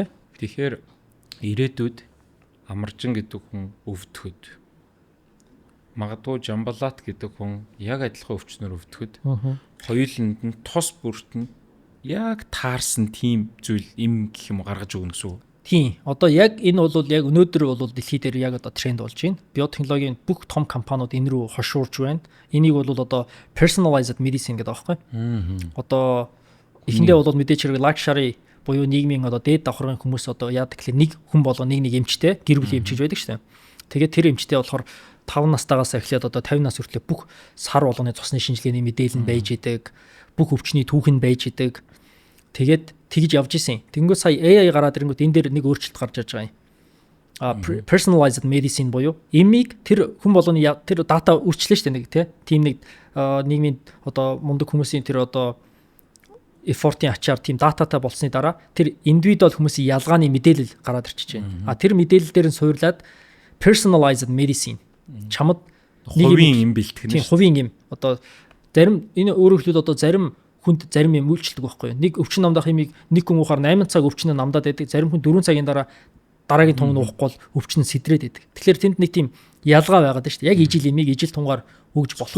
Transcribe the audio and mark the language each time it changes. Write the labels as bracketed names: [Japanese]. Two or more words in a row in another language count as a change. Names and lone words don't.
[Mongolian] Тэгэхээр ирээдүйд амаржин гэдэг хүн өвдөхөд магадгүй Жамбалат гэдэг хүн яг адилхан өвчнөр өвдөхөд хоёуланд нь тус бүрт нь яг таарсан тийм зүйл им гэх юм гаргаж өгнө гэсэн үг. Тийм. Одоо яг энэ бол яг өнөөдөр бол дэлхий дээр яг одоо тренд болж байна. Биотехнологийн бүх том компаниуд энэ рүү хошуурж байна. Энийг бол одоо [English] personalized medicine [Mongolian] гэдэг аахгүй. Одоо эхэндээ бол мэдээч хэрэг luxury буюу нийгмийн одоо дээд давхаргын хүмүүс одоо яадаг гэхэл нэг хүн болго нэг эмчтэй гэр бүлийн эмчиж байдаг шүү дээ. Тэгээд тэр эмчтэй болохоор 5 настайгаас эхлээд одоо 50 нас хүртэл бүх сар болгоны цусны шинжилгээний мэдээлэл нь байж идэг, бүх өвчний түүх нь байж идэг. Тэгээд тэгж явж исэн. Тэнгүү сая AI гараад ирэнгүүт энэ дээр нэг өөрчлөлт гарч ирж байгаа юм. [English] Personalized medicine [Mongolian] буюу эмийг тэр хүн болгоны тэр дата үрчлээ шүү дээ нэг тийм нэг нийгмийн одоо мундаг хүмүүсийн тэр одоо effort-ийн ачаар тийм дататай болсны дараа тэр индивидуал хүмүүсийн ялгааны мэдээлэл гараад ирчихэж байна. Тэр мэдээлэл дээр нь суурлаад [English] personalized medicine [Mongolian] чамд хувийн юм бэлтгэнэ. Тийм хувийн юм. Одоо зарим энэ өөрөөр хэлбэл одоо зарим хүнд зарим юм үйлчлдэг байхгүй юу? Нэг өвчин намдах юмыг нэг хүн уухаар 8 цаг өвчнөө намдаад байдаг. Зарим хүн 4 цагийн дараа дараагийн тунг нуухгүй бол өвчин нь сэдрээд байдаг. Тэгэхээр тэнд нэг тийм ялгаа байгаад байна шүү дээ. Яг ижил имийг ижил тунгаар өгж болохгүй.